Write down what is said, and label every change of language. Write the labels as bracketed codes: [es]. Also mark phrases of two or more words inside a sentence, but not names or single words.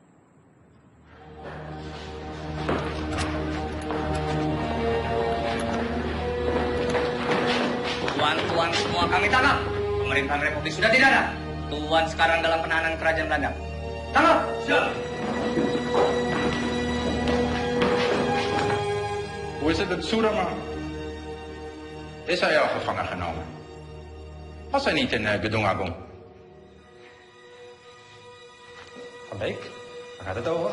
[id] Tuan semua kami tangkap. Pemerintahan Republik sudah tidak ada. Tuan sekarang dalam penahanan kerajaan Belanda. Tangkap! Siap! [nl] Hoe is het met Soeraman? Is hij al gevangen genomen? Was hij niet in Gedung Agung? Van Beek, waar gaat het over?